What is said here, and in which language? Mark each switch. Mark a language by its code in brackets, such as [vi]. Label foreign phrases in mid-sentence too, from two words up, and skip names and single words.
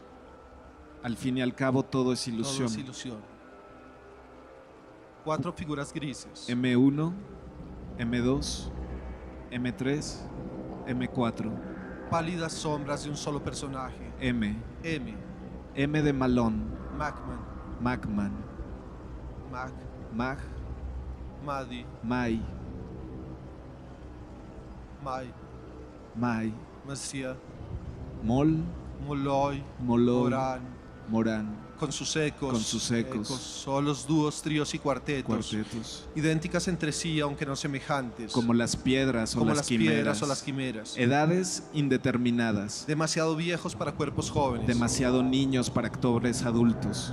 [es] Al fin y al cabo todo es ilusión. Todo es ilusión. 4 figuras grises. M1, M2, M3, M4, Pálidas sombras de un solo personaje. M. M. M de Malone, Macman. Macman, Mac. Mag, Madi. Mai, Mai. Mai, Macia. Mol, Molloy. Molloy, Morán. Morán, Con sus ecos. Con sus ecos. Solos, dúos, tríos y cuartetos. cuartetos, Idénticas entre sí, aunque no semejantes. como las piedras o como las quimeras, piedras o las quimeras. edades indeterminadas, Demasiado viejos para cuerpos jóvenes. demasiado niños para actores adultos,